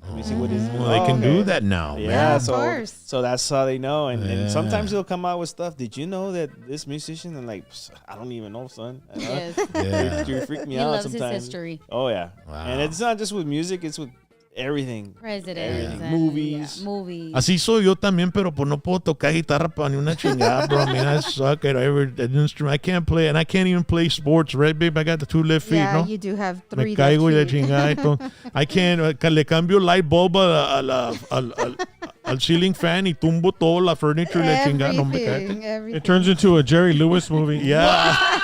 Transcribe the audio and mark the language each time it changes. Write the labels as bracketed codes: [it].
[en] Let me see what his. Well, they can do that now. Yeah, of course. So that's how they know. And sometimes he'll come out with stuff. Did you know that this musician? And like, I don't even know, son. Yes. You freak me He out loves sometimes. his history. Oh yeah. Wow. And it's not just with music. It's with everything. Presidents. And, Movies. Yeah, movies. [es] Así soy yo también, pero pues no puedo tocar guitarra para ni una chingada, bro. [en] I mean, I suck at every instrument. I can't play, and I can't even play sports, right, babe? I got the 2 left feet, Yeah, no? you do have 3 [es] Me caigo y la [en] left feet. [es] chingada. [en] I can't, [es] le cambio light bulb al ceiling fan y tumbo toda la furniture y la chingada. No me cae. [en] Everything. It turns into a Jerry Lewis movie. Yeah.